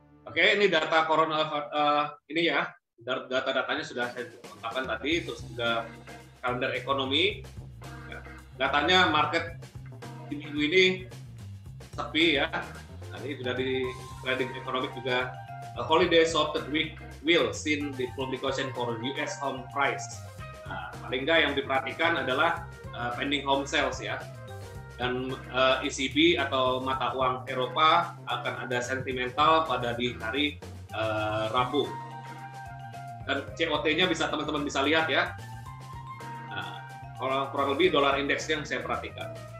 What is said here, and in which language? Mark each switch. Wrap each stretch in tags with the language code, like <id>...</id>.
<id>Oke, ini data corona ini ya, data-datanya sudah saya lengkapkan tadi, terus juga kalender ekonomi. Datanya market di minggu ini sepi ya. Nah, ini sudah di trading economic juga.</id> <en>Holiday shorted week will seen the publication for US home price.</en> <id>Nah, paling nggak yang diperhatikan adalah pending home sales ya. Dan ECB atau mata uang Eropa akan ada sentimental pada di hari Rabu. Dan COT-nya teman-teman bisa lihat ya. Kalau kurang lebih dolar indeks yang saya perhatikan.</id>